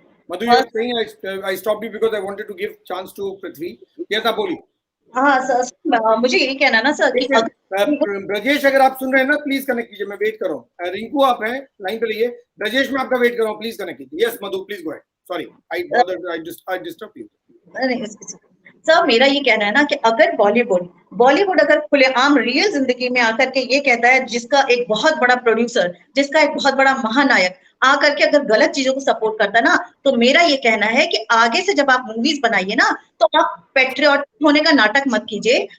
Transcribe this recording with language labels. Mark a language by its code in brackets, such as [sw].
[en] Madhu, you are saying I stopped you because I wanted to give chance to Prithvi. [hi] Yes, आप बोलिए। हाँ sir, मुझे यही कहना ना सर कि ब्रजेश, अगर आप सुन रहे हैं ना प्लीज कनेक्ट कीजिए, मैं वेट कर रहा हूँ। रिंकू आप हैं लाइन पे, रहिए। ब्रजेश मैं आपका वेट कर रहा हूँ, प्लीज कनेक्ट कीजिए। [en] Yes Madhu, please go ahead. Sorry, I disturbed you. [hi] Sir मेरा ये कहना है ना कि अगर बॉलीवुड अगर खुलेआम रियल जिंदगी में आकर के ये कहता है, जिसका एक बहुत बड़ा प्रोड्यूसर, जिसका एक बहुत बड़ा महानायक आकर के अगर गलत चीजों को सपोर्ट करता है ना, तो मेरा ये कहना है कि आगे से जब आप मूवीज बनाइए ना, तो आप पेट्रियट होने का नाटक मत कीजिए।